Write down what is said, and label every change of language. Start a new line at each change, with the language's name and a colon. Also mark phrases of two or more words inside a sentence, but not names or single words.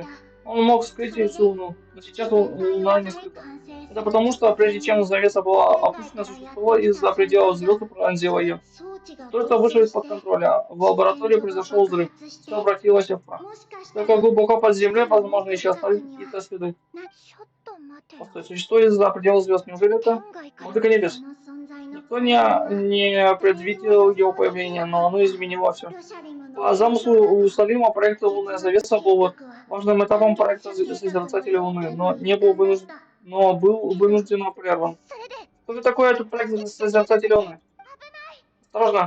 Russian: Он мог скрыть всю Луну, но сейчас Луна не скрыта. Это потому, что прежде чем завеса была опущена, существо из-за предела звезды пронзило ее. Устройство вышло из-под контроля. В лаборатории произошел взрыв. Все обратилось в прах. Только глубоко под землей, возможно, еще остались какие-то следы.
Japanese: ちょっと待てよ。
Russian: Постой, существо из-за предела звезд. Неужели это
Japanese: 天外から
Russian: музыка небес?
Japanese: その存在の
Russian: Никто не предвидел его появления, но оно изменило все.
Japanese: ロシャリムの
Russian: По замыслу у Салима проект «Лунная завеса» был важным этапом проекта Созерцателя Луны, но был вынужденно прерван.
Japanese: それで
Russian: Что же такое этот проект Созерцателя Луны? Осторожно.